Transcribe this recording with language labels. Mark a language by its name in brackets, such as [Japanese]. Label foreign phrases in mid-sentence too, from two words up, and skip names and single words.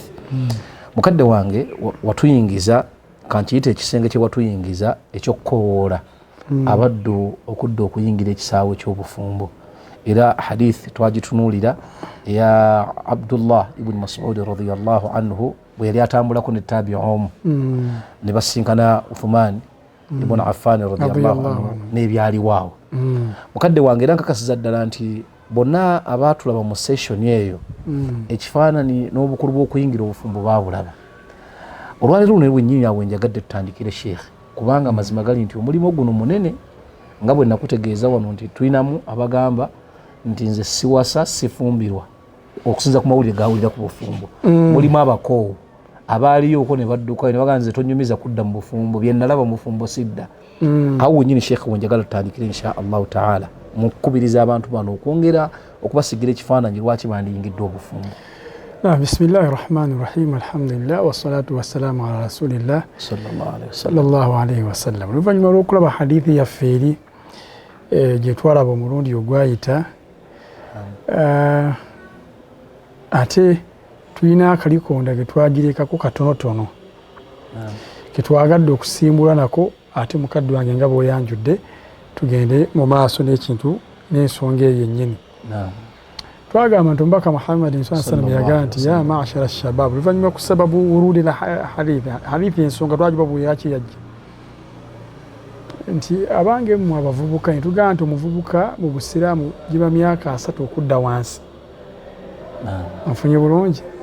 [Ganda] Mukadde wange watuyingiza, kankiyita ekisenge kye watuyingiza eky'okukoowoola abaddu okudda okuyingira ekisaawe ky'obufumbo, era hadith twagitunuulira eya Abdullah ibn Mas'ud [Arabic] رضي الله عنه [Ganda] bwe yali atambulako ne tabi'um ne basinkana Uthman ibn Affan [Arabic] رضي الله عنه [Ganda] n'ebyaliwaawo. Mukadde wange era nkakasiza ddala nti bonna abaatulaba mu session eyo ekifaanani n'obukulu bw'okuyingira obufumbo baabulaba. Olwaleero luno bwennyini awe njagadde tutandikire Sheikh, kubanga mazima gali nti omulimu guno munene nga bwe nakutegeeza wano nti tulinamu abagamba nti nze siwasa sifumbirwa okusinza ku mawulire gawulira ku bufumbo. Mulimu abakoowu abaaliyooko ne badduka ne baganze tonyumiza kudda mu bufumbo, bye nalaba mu bufumbo sidda. Awo wennyini Sheikh wenjagala tutandikire [Arabic] إن شاء الله تعالى [Ganda] mukubiriza abantu bano okwongera okubasigira ekifaananyi lwaki bandiyingiddwa obufumbo. [Arabic] بسم الله الرحمن الرحيم، الحمد لله والصلاة والسلام على رسول الله صلى الله عليه وسلم. [Ganda] Oluvannyuma lw'okulaba hadithi yaffe eri gye twalaba omulundi ogwayita, ate tulina akalikonda ge twagirekako katonotono ke twagadde okusimbula nako, ate mukadde wange nga bw'oyanjudde tugende mu maaso n'ekintu n'ensonga eyo yennyini. Twagamba nti omubaka Muhammad [Arabic] صلى الله عليه وسلم [Ganda] yagamba nti [Arabic] يا معشر الشباب, [Ganda] oluvannyuma ku [Arabic] سبب ورود الحديث [Ganda] ensonga twagibabu yaki yajja nti abange mmwe abavubuka, netugamba nti omuvubuka mu Busiraamu giba myaka 3 okudda wansi. Nfunye bulungi?